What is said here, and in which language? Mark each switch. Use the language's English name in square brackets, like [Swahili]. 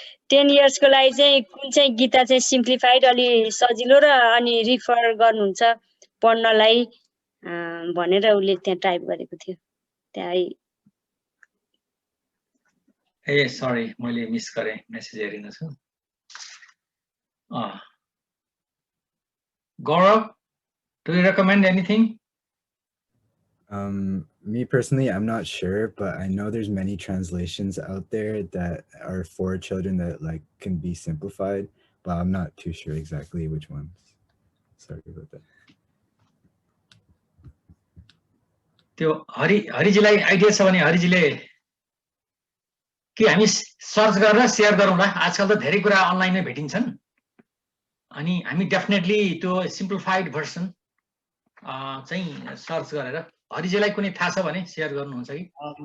[Nepali] 10 years को लागि चाहिँ कुन चाहिँ गीता चाहिँ सिम्प्लिफाइड अलि सजिलो र अनि रिफर गर्नुहुन्छ पढ्नलाई भनेर उले त्यहाँ टाइप गरेको थियो त्यहाँ ए sorry मैले मिस गरे मेसेज हेरिन छु Gaurav, [English] do you recommend anything? Me personally, I'm not sure, but I know there's many translations out there that are for children that like can be simplified, but I'm not too sure exactly which ones. Sorry about that. [Nepali] त्यो हरिजीलाई idea छ भने हरिजीले कि हामी search गरेर share गरौँला आजकल त धेरै कुरा अनलाइनमै भेटिन्छन् अनि हामी डेफिनेटली त्यो सिम्प्लिफाइड भर्सन चाहिँ सर्च गरेर हरिजीलाई कुनै थाहा छ भने सेयर गर्नुहुन्छ कि